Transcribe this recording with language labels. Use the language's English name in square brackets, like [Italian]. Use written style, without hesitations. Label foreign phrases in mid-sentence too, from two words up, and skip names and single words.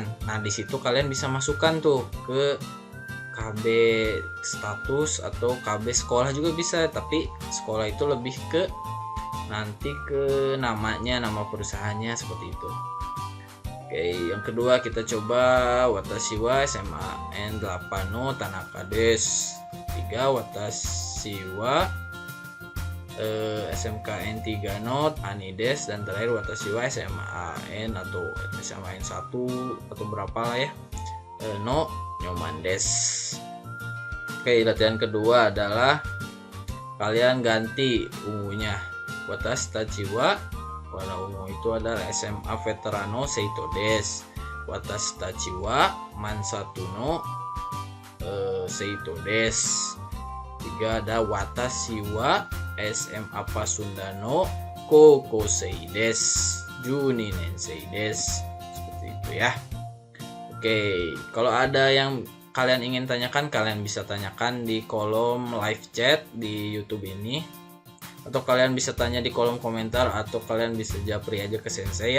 [Indonesian] Nah, di situ kalian bisa masukkan tuh ke KB status atau KB sekolah juga bisa, tapi sekolah itu lebih ke nanti ke namanya, nama perusahaannya seperti itu. Oke, yang kedua kita coba [Japanese] 私はSMAN 8の田中です. 3 watashi wa SMKN 3 no Ani des. [Indonesian] Dan terakhir [Japanese] watashi wa SMAN [Indonesian] atau SMAN 1 atau berapa lah ya, [Japanese] no Nyoman des. [Indonesian] Oke, latihan kedua adalah kalian ganti ungunya. [Japanese] 私たちは [Indonesian] warna ungu itu adalah [Japanese] SMA Veterano Seito des. 私たちはMansatuの生徒です. 3 ada watashi wa SMA Pasunda no Kokosei des. 十二年生です. [Indonesian] Seperti itu ya. Oke, kalau ada yang kalian ingin tanyakan, kalian bisa tanyakan di kolom live chat di YouTube ini, atau kalian bisa tanya di kolom komentar, atau kalian bisa japri aja ke Sensei ya.